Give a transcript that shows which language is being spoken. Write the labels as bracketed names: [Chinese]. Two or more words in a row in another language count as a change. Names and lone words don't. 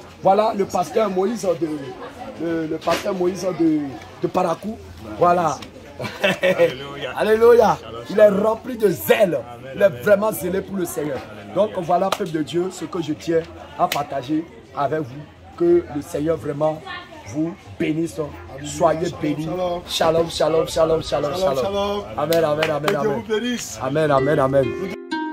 [French] Voilà le pasteur Moïse de Parakou. Voilà. Alléluia. Alléluia. Il est rempli de zèle. Il est vraiment zélé pour le Seigneur. Donc voilà, peuple de Dieu, ce que je tiens à partager avec vous. Que le Seigneur vraiment vous bénisse. Soyez bénis. [Hebrew] שלום שלום שלום שלום שלום. אמן אמן אמן אמן אמן אמן אמן.